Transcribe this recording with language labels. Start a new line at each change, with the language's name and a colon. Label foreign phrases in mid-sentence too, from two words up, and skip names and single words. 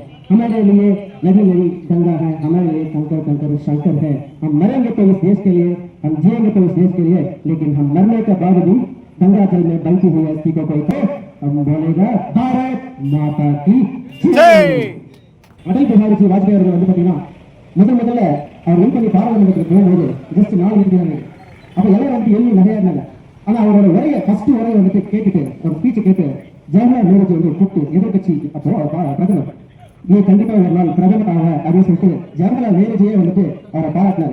Hindi: हमारे लिए नदी नदी गंगा है, हमारे लिए कंकर कंकर शंकर है। हम मरेंगे तो इस देश के लिए, हम जिएंगे तो इस देश के लिए, लेकिन हम मरने के बाद भी गंगा जल में बहती हुई अस्थि को कोई तो हम बोलेगा भारत माता की जय।
Tamil: अटल बिहारी जी वाजपेयी அவர்கள் வந்து பாத்தீங்கன்னா முதல்ல அவர் வின் பண்ணி பாராளுமன்றத்துக்கு போகும்போது ஜஸ்ட் 4 நிமிடம் அப்ப எல்லாரும் வந்து எள்ளி நகையாடினாங்க. ஆனா அவரோட உரையை ஃபர்ஸ்ட் உரையை வந்துட்டு கேட்டுட்டு ஒரு ஸ்பீச் கேட்டு ஜவஹர்லால் நேருஜி வந்து கூப்பிட்டு எதிர்கட்சி அப்போ பிரதமர் நீ கண்டிப்பா ஒரு நாள் பிரதமர் ஆக அப்படின்னு சொல்லிட்டு ஜவஹர்லால் நேருஜியே வந்துட்டு அவரை பாராட்டினார்.